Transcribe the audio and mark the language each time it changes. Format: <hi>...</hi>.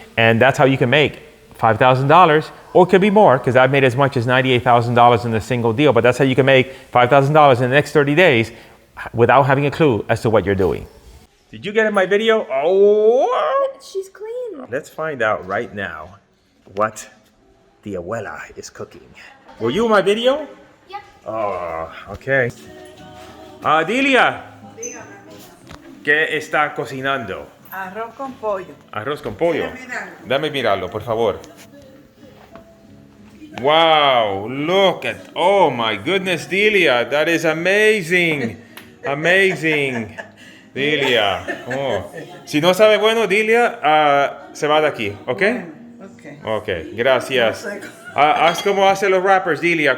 <en>And that's how you can make $5,000, or it could be more, because I've made as much as $98,000 in a single deal, but that's how you can make $5,000 in the next 30 days without having a clue as to what you're doing. Did you get in my video? Oh! She's clean. Let's find out right now what the abuela is cooking. Were you in my video? Yeah. Oh, okay.</en> <es>Delia, ¿qué está cocinando? Arroz con pollo. Arroz con pollo. Mirarlo. Dame mirarlo, por favor.</es> <en>Wow, look at, oh my goodness, Delia, that is amazing. Amazing. Delia. Oh.</en> <es>Si no sabe bueno, Delia, se va de aquí, ¿ok?</es> <en>Okay.</en> <es>Ok, gracias. Haz como hacen los rappers, Delia.</es>